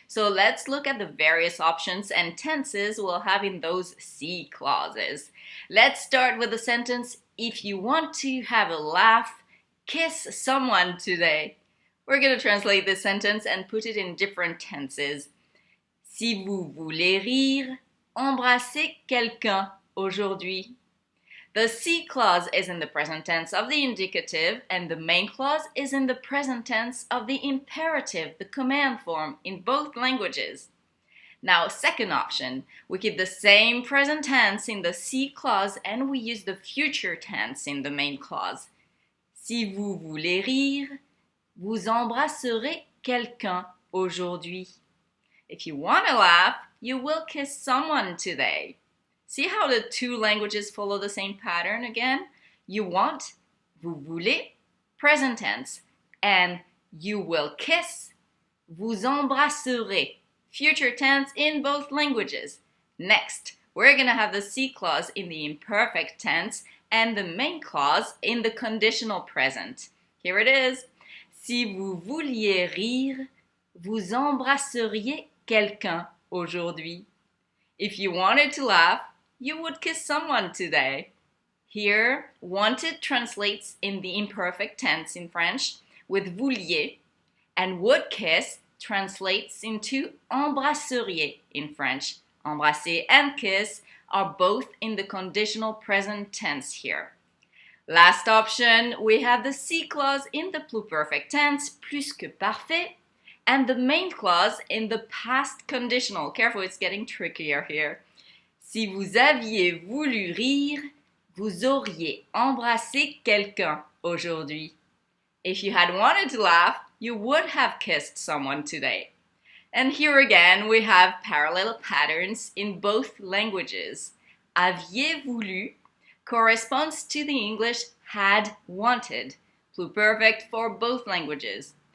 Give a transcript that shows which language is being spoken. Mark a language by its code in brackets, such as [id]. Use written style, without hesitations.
[en] So let's look at the various options and tenses we'll have in those si clauses. Let's start with the sentence, if you want to have a laugh, kiss someone today. We're going to translate this sentence and put it in different tenses. [fr] Si vous voulez rire, embrassez quelqu'un aujourd'hui. [en] The si clause is in the present tense of the indicative, and the main clause is in the present tense of the imperative, the command form, in both languages. Now, second option, we keep the same present tense in the si clause and we use the future tense in the main clause. [fr] Si vous voulez rire, vous embrasserez quelqu'un aujourd'hui. [en] If you want to laugh, you will kiss someone today. See how the two languages follow the same pattern again? You want, [fr] vous voulez, [en] present tense, and you will kiss, [fr] vous embrasserez, [en] future tense in both languages. Next, we're going to have the si clause in the imperfect tense and the main clause in the conditional present. Here it is. [fr] Si vous vouliez rire, vous embrasseriez quelqu'un aujourd'hui. [en] If you wanted to laugh, you would kiss someone today. Here, wanted translates in the imperfect tense in French with vouliez, and would kiss translates into embrasseriez in French. Embrasser and kiss are both in the conditional present tense here. Last option, we have the si clause in the pluperfect tense, [fr] plus que parfait, [en] and the main clause in the past conditional. Careful, it's getting trickier here. [fr] Si vous aviez voulu rire, vous auriez embrassé quelqu'un aujourd'hui. [en] If you had wanted to laugh, you would have kissed someone today. And here again, we have parallel patterns in both languages. [fr] Aviez voulu [en] corresponds to the English had wanted, pluperfect for both languages.